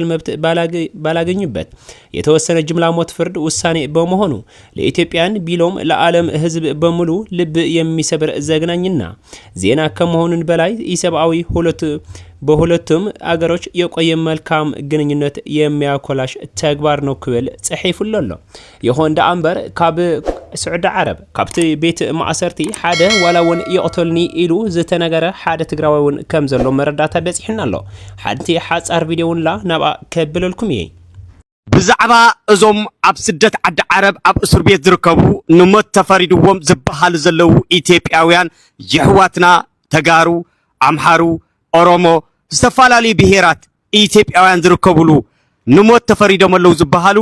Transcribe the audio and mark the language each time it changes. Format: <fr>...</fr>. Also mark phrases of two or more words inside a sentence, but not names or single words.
<am>መብት ባላገኙበት የተወሰነ ጅምላ ሞት ፍርድ ውሳኔ በመሆኑ ለኢትዮጵያን ቢሎም ለዓለም ህዝብ በሙሉ ልብ የሚሰብር ዘግናኝና ዜና ከመሆኑን በላይ ኢሰብአዊ በሁለቱም አገሮች የቆየ መልካም ግንኙነት የሚያኮላሽ ተግባር ነው</am> <ti>ክብል ጽሒፉሎ ይኹን ደአምበር ካብ ስዑድ ዓረብ ካብቲ ቤት ማእሰርቲ ሓደ ዋላውን ይቅተልኒ ኢሉ ዝተነገረ ሓደ ትግራዋውን ከም ዘሎ መረዳታ በፂሕና ኣሎ። ሓንቲ ሓፃር ቪድዮውንላ ናብኣ ከብለልኩም እየ። ብዛዕባ እዞም ኣብ ስደት ዓዲ ዓረብ ኣብ እስር ቤት ዝርከቡ ንሞት ተፈሪድዎም ዝበሃሉ ዘለው ኢትዮጵያውያን የህዋትና ተጋሩ፣ ኣምሓሩ፣ ኦሮሞ ዝተፈላለዩ ብሄራት ኢትዮጵያውያን ዝርከቡሉ ንሞት ተፈሪዶም ኣለው ዝበሃሉ</ti>